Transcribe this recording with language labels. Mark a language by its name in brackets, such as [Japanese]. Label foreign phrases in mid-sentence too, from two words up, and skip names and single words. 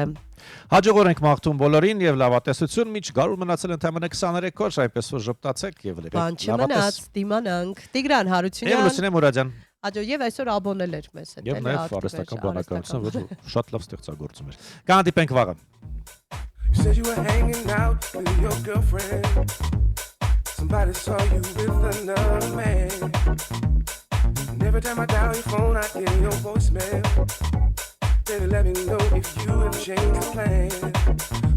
[Armenian] Հաջողորեն ենք մաղթում բոլորին եւ լավատեսություն, միջ գարու մնացել ընդամենը 23 օր, այնպես որ ժպտացեք եւ լավատես դիմանանք։ Տիգրան Հարությունյան եւ Լուսինե Մուրադյան Աջո եւ այսօր աբոնել էր մեզ հետ։ Եվ նաեւ արհեստական բանականություն, որ շատ լավ ստեղծագործում էր։ Կհանդիպենք վաղը։ [English] You said you were hanging out with your girlfriend. Somebody saw you with another man. And every time I dial your phone, I hear your voicemail. Baby, let me know if you have changed the plan.